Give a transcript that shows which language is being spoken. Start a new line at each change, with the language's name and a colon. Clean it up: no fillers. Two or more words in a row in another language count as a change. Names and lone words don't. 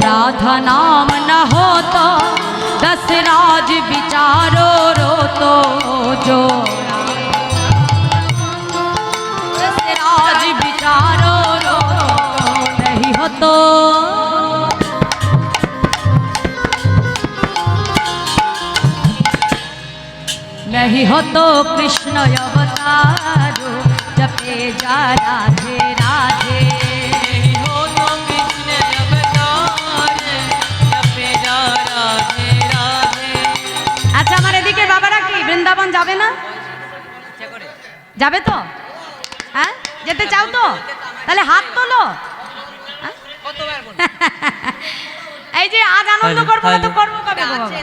Hindi: राधा नाम न हो तो दस राज विचारो रो तो जो दस राज विचारो रो नहीं हो तो नहीं हो तो कृष्ण अवतारो जपे जा राधे राधे नहीं हो तो कृष्ण अवतार जपे जा राधे राधे।
Bangla: আচ্ছা আমার এদিকে বাবারা কি বৃন্দাবন যাবে না? যাবে তো? হ্যাঁ যেতে চাও তো? তাহলে হাত তোলো। হ্যাঁ? এই যে আজ আনন্দ করবো না তো করবো কবে গো বাবা?